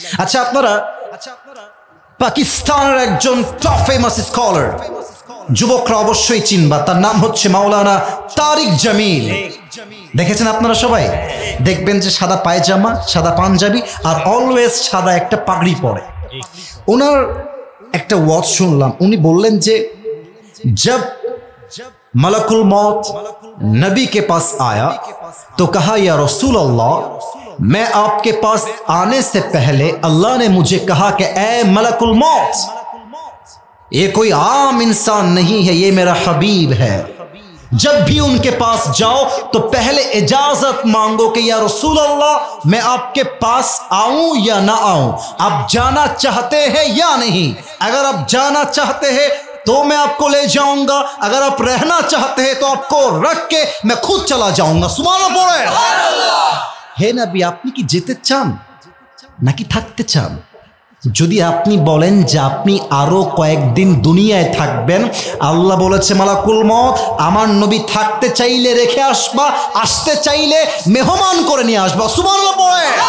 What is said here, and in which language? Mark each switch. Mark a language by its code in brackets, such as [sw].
[bn] আচ্ছা আপনারা পাকিস্তানের একজন টপ ফেমাস স্কলার, যুবকরা অবশ্যই চিনবা, তার নাম হচ্ছে মাওলানা তারিক জামিল। দেখেছেন আপনারা সবাই? দেখবেন যে সাদা পায়জামা, সাদা পাঞ্জাবি আর অলওয়েজ সাদা একটা পাগড়ি পরে। ওনার একটা ওয়াজ শুনলাম, উনি বললেন যে [hi] जब मलकुल मौत नबी के पास आया तो कहा या रसूल अल्लाह मैं आपके पास आने से पहले अल्लाह ने मुझे कहा कि ए मलकुल मौत ये कोई आम इंसान नहीं है, ये मेरा हबीब है, जब भी उनके पास जाओ तो पहले इजाजत मांगो कि या रसूल अल्लाह मैं आपके पास आऊं या ना आऊं, आप जाना चाहते हैं या नहीं। अगर आप जाना चाहते हैं तो मैं आपको ले जाऊंगा, अगर आप रहना चाहते हैं तो आपको रख के मैं खुद चला जाऊंगा। सुभान पड़े [bn] হে নবী, আপনি কি যেতে চান নাকি থাকতে চান? যদি আপনি বলেন যে আপনি আরো কয়েকদিন দুনিয়ায় থাকবেন, আল্লাহ বলেছে মালাকুল মউত আমার নবী থাকতে চাইলে রেখে আসবা, আসতে চাইলে মেহমান করে নিয়ে আসবা। সুবহানাল্লাহ পড়ে।